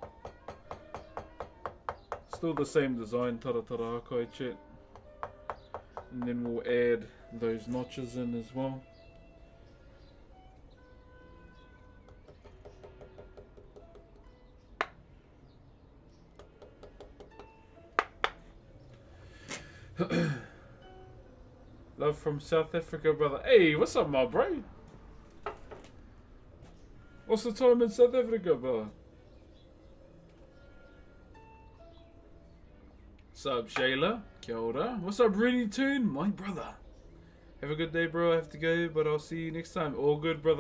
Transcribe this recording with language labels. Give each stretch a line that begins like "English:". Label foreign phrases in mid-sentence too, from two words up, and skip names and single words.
English: still the same design,
Māori: taratara hakai chat.
English: And then we'll add those notches in as well. Love from South Africa, brother. Hey, what's up, my bro? What's the time in South Africa, brother? What's up, Shayla?
Māori: Kia ora.
English: What's up, Rennie Toon? My brother. Have a good day, bro. I have to go, but I'll see you next time. All good, brother.